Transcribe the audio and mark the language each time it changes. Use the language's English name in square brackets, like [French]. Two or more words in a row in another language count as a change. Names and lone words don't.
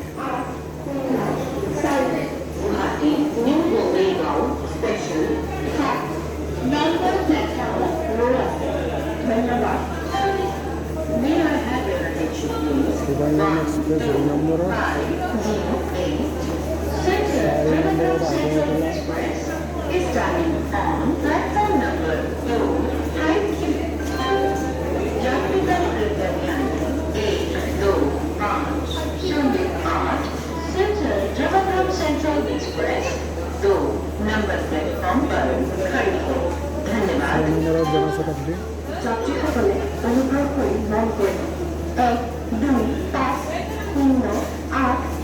[Assamese] শিৱাংগন এক্সপ্ৰেছ 2 নম্বৰত 4 নম্বৰত [Hindi] सेंट्रल एक्सप्रेस 2 नंबर प्लेटफॉर्म पर खड़ी हो। धन्यवाद। [Assamese] জনশতাব্দী যাত্রীসকলে অনুগ্ৰহ কৰি লাইন কৰি 1, 2, 5, 0, 8